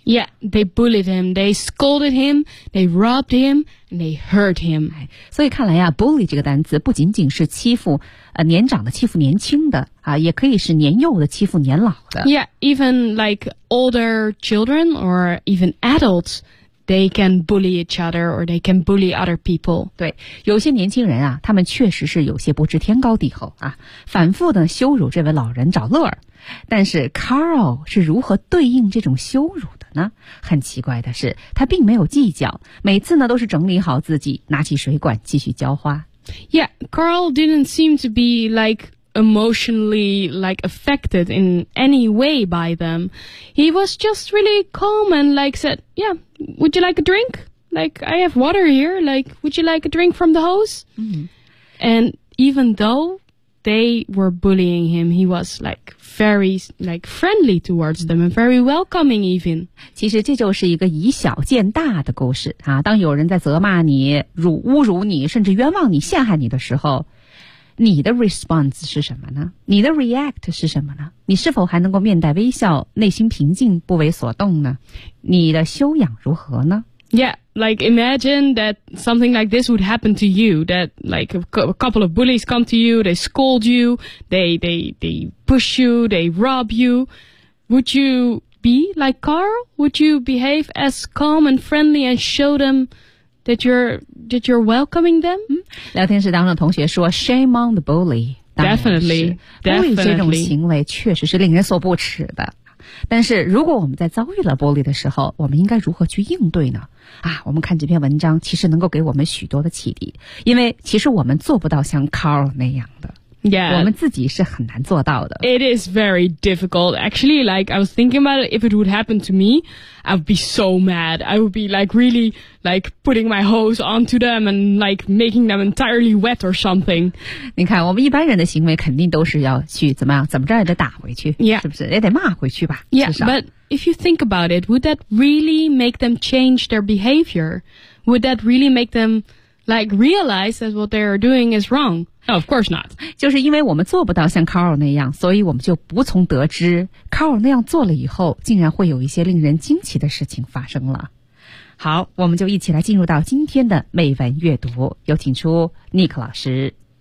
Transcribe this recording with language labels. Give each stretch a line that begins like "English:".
English: Yeah, they bullied him, they scolded him, they robbed him, and they hurt him.
Chinese: 所以看来啊 bully 这个单词不仅仅是欺负年长的欺负年轻的啊，也可以是年幼的欺负年老的。
English: Yeah, even like older children or even adultsThey can bully each other or they can bully other people.
Chinese: 对，有些年轻人啊，他们确实是有些不知天高地厚啊，反复的羞辱这位老人找乐儿。但是 Carl 是如何对应这种羞辱的呢？很奇怪的是，他并没有计较，每次呢都是整理好自己，拿起水管继续浇花。
English: Yeah, Carl didn't seem to be like... emotionally like affected in any way by them. He was just really calm and like said, yeah, would you like a drink? Like, I have water here. Like, would you like a drink from the hose? And even though they were bullying him, he was like very like friendly towards them and very welcoming even.
Chinese: 其实这就是一个以小见大的故事啊。当有人在责骂你、辱侮辱你甚至冤枉你陷害你的时候，你的 response 是什么呢？你的 react 是什么呢？你是否还能够面带微笑，内心平静，不为所动呢？你的修养如何呢？
English: Yeah, like imagine that something like this would happen to you, that like a couple of bullies come to you, they scold you, they push you, they rob you. Would you be like Carl? Would you behave as calm and friendly and show them that you're welcoming them?
Chinese: 聊天室当中的同学说
English: shame on the bully. Definitely, definitely.
Chinese: Bully 这种行为确实是令人所不齿的。但是如果我们在遭遇了玻璃的时候，我们应该如何去应对呢？啊，我们看这篇文章其实能够给我们许多的启迪，因为其实我们做不到像 Carl 那样的。
English: Yeah,
Chinese: 我们自己是很难做到的。
English: It is very difficult. Actually, like, I was thinking about it, if it would happen to me, I would be so mad. I would be, like, really, like, putting my hose onto them and, like, making them entirely wet or something.
Chinese: 你看，我们一般人的行为肯定都是要去怎么样，怎么着也得打回去，
English: yeah.
Chinese: 是不是？也得骂回去吧，
English: yeah,
Chinese: 至少。
English: But if you think about it, would that really make them change their behavior? Would that really make them... Like, realize that what they're doing is wrong. No, of course not.
Chinese: 就是因为我们做不到像 Carl 那样，所以我们就无从得知 Carl 那样做了以后，竟然会有一些令人惊奇的事情发生了。好，我们就一起来进入到今天的美文阅读，有请出 Nick 老师。